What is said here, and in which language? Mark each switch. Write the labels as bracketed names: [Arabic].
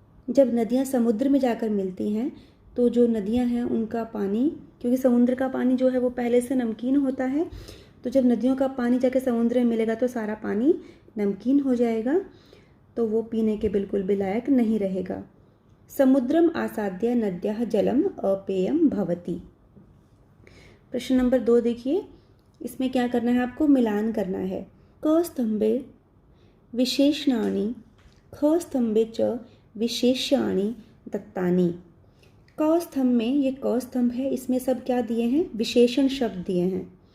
[Hindi] जब नदियाँ समुद्र में जाकर मिलती हैं, तो जो नदियाँ हैं उनका पानी, क्योंकि समुद्र का पानी जो है वो पहले से नमकीन होता है, तो जब नदियों का पानी जाकर समुद्र में मिलेगा तो सारा पानी नमकीन हो जाएगा, तो वो पीने के बिल्कुल भी लायक नहीं रहेगा। [Sanskrit] समुद्रम आसाद्य नद्याः जलम अपेयम भवति। [Hindi] प्रश्न नंबर 2 देखिए, इसमें क्या करना है आपको, मिलान करना है। [Sanskrit] क स्तंभे विशेषणानि ख स्तंभे च विशेष्याणि दत्तानि। [Hindi] क स्तंभ में, ये क स्तंभ है, इसमें सब क्या दिए हैं? विशेषण शब्द दिए हैं।